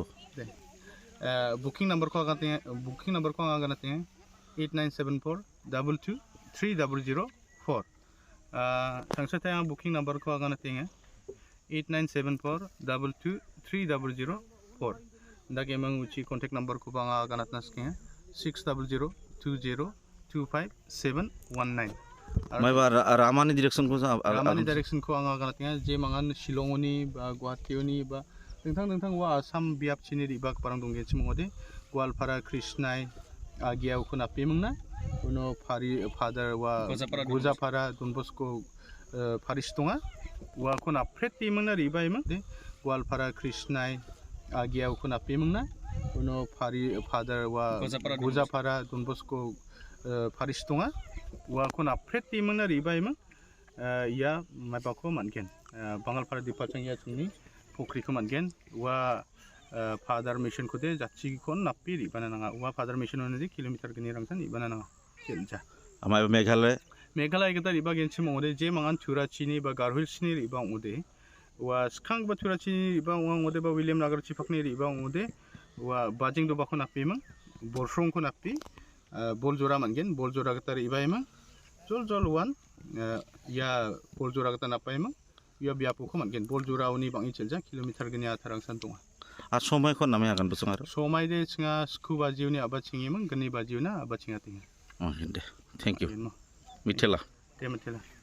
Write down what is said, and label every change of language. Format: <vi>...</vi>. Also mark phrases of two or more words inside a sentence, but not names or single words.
<en>booking number</en> <grt>ko agate 8974 22 3004 sangsata yang</grt> <en>booking number</en> <grt>ko agate 8974 22 3004 ndage mang uchi</grt> <en>contact number</en> <grt>ko banga ganat naske 600 20 25719 mai ba ramani direction ko anga ganatnya je mangan Shillongoni ba Guwahationi ba dengtang wa Assam biap chini riba parang dongge chimode Goalpara Krishnai agia ukuna pemungna uno father wa Goalpara Don Bosco Paristonga wa kuna pret pemungna riba emang de Goalpara Krishnai agia ukuna pemungna uno father wa Goalpara Don Bosco Paristonga wa kuna pret pemungna riba emang ya mabako mangen Goalpara di palchang ya chungni pokri ko mangen wa</grt> <en>father mission</en> <grt>ko de jachi kon napi ribana nanga wa</grt> <en>father mission</en> <grt>onedi kilometer gini rangsan ibana nanga kelja amai meghalaya kita riba genchi mode je mangan thurachini ba garhul sini riba ode wa skang ba thurachini riba ode ba William Nagar chipakni riba ode wa bajing do ba ko napi mang borsong ko napi bol jora mangen bol jora kita riba emang jol one ya bol jora kita napa emang ya biapu ko mangen bol jora uni bangi chelja kilometer gini atharang santunga somai ko namanya akan basong aro somai de chinga scuba jiuni aba chingi mang gani bajiuna aba chinga tinga</grt> <en>oh thank you mitela</en>